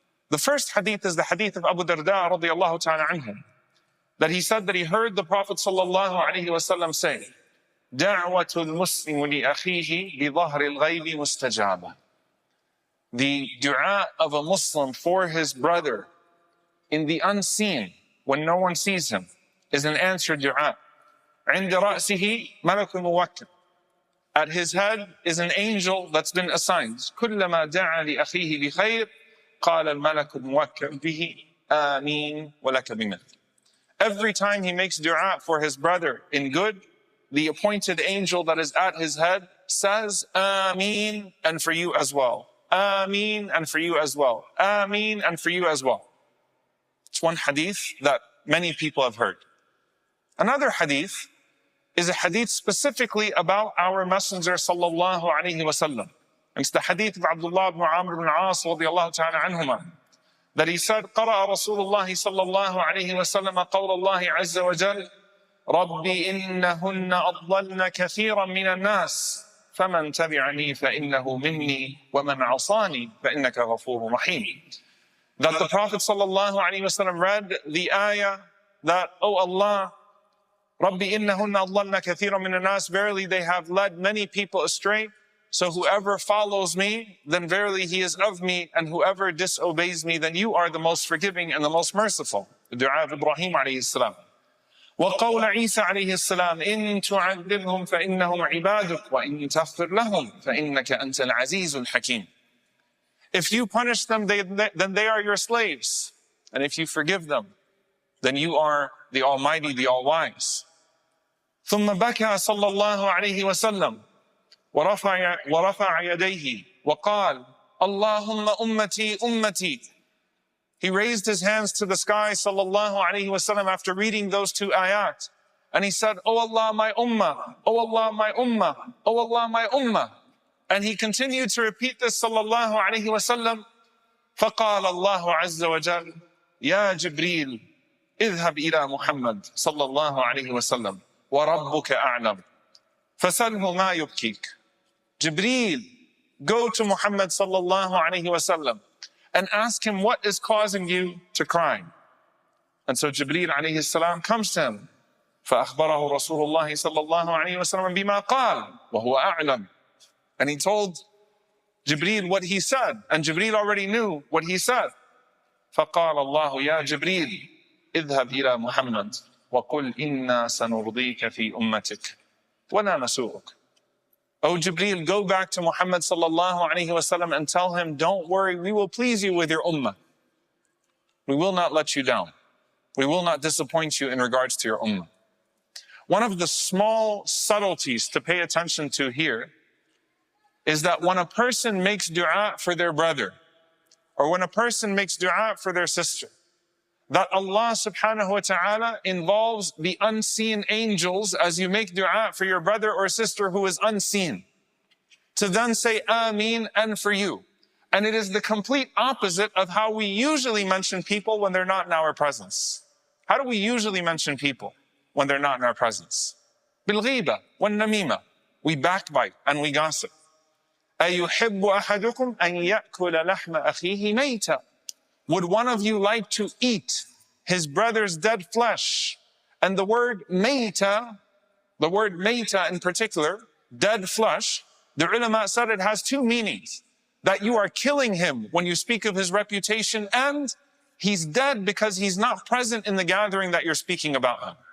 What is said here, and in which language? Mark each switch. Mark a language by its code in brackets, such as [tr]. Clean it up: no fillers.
[en] The first hadith is the hadith of Abu Darda radiallahu ta'ala anhu, that he said that he heard the Prophet sallallahu alayhi wa sallam say, [ar] دعوة المسلم لأخيه بظهر الغيب مستجابة. [en] The dua of a Muslim for his brother in the unseen, when no one sees him, is an answered dua. [ar] عند رأسه ملك موكل. [en] At his head is an angel that's been assigned. [ar] كلما دعا لأخيه بخير قال الملك الموكل به آمين ولك بمثل. [en] Every time he makes dua for his brother in good, the appointed angel that is at his head says, Ameen, and for you as well. Ameen, and for you as well. Ameen, and for you as well. It's one hadith that many people have heard. Another hadith is a hadith specifically about our Messenger sallallahu alayhi wa sallam. It's the hadith of Abdullah ibn Amr ibn As radiyallahu ta'ala anhuma, that he said, [ar] قرأ رسول الله صلى الله عليه وسلم قول الله عز وجل رب إنهن أضللن كثيرا من الناس فمن تبعني فإنه مني ومن عصاني فإنك غفور رحيم. [en] That the Prophet sallallahu alaihi wasallam read the ayah that, oh Allah, [ar] Rabbi innahunna adlalna kathiran min an-nas, [en] verily they have led many people astray, so whoever follows me, then verily he is of me, and whoever disobeys me, then you are the most forgiving and the most merciful. The dua of Ibrahim alayhi salam. [ar] وقول عيسى عليه السلام إن تعذبهم فإنهم عبادك وإن تغفر لهم فإنك أنت العزيز الحكيم. [en] If you punish them, then they are your slaves. And if you forgive them, then you are the Almighty, the All-Wise. [ar] ثم بكى صلى الله عليه وسلم ورفع يديه وقال اللهم أمتي أمتي. [en] He raised his hands to the sky sallallahu alayhi wasallam after reading those two ayat. And he said, Oh Allah, my ummah, oh Allah, my ummah, oh Allah, my ummah. And he continued to repeat this sallallahu alayhi wasallam. [ar] فقال الله عز وجل يا جبريل اذهب إلى محمد صلى الله عليه وسلم وربك أعلم فسله ما يبكيك. [en] Jibreel, go to Muhammad sallallahu alayhi wasallam and ask him what is causing you to cry. And so Jibreel alayhi salam comes to him. [ar] فأخبره رسول الله صلى الله عليه وسلم بما قال وهو أعلم. [en] And he told Jibreel what he said, and Jibreel already knew what he said. [ar] فقال الله يا جبريل اذهب إلى محمد وقل إنا سنرضيك في أمتك ولا نسوءك. [en] Oh Jibreel, go back to Muhammad sallallahu alayhi wasallam and tell him, don't worry, we will please you with your ummah. We will not let you down. We will not disappoint you in regards to your ummah. One of the small subtleties to pay attention to here is that when a person makes dua for their brother, or when a person makes dua for their sister, that Allah subhanahu wa ta'ala involves the unseen angels as you make dua for your brother or sister who is unseen, to then say Ameen and for you. And it is the complete opposite of how we usually mention people when they're not in our presence. How do we usually mention people when they're not in our presence? Bil-ghiba wal-namima. We backbite and we gossip. [ar] أَيُحِبُّ أَحَدُكُمْ أَنْ يَأْكُلَ لَحْمَ أَخِيهِ مَيْتًا. [en] Would one of you like to eat his brother's dead flesh? And the word mayta in particular, dead flesh, the ulama said it has two meanings. That you are killing him when you speak of his reputation, and he's dead because he's not present in the gathering that you're speaking about him.